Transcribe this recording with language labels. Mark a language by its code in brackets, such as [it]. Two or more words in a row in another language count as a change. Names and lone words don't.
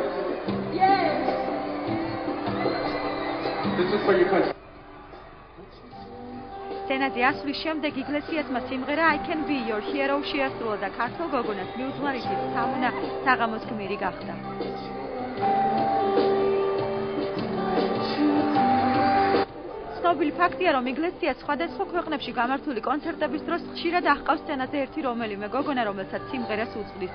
[en] Yes. This is for your country. [ka] სცენაზე ასვლის შემდეგ იგლესიასმა სიმღერა I Can Be Your Hero შეასრულა და ქართველ გოგონას მიუძღვარითით თამუნა საღამოს გმირი გახდა. ცნობილი ფაქტია, რომ იგლესიას სხვადასხვა ქვეყნებში გამართული კონცერტების დროს ხშირად აღყავს სცენაზე ერთი რომელიმე გოგონა, რომელსაც სიმღერას უძღვნის.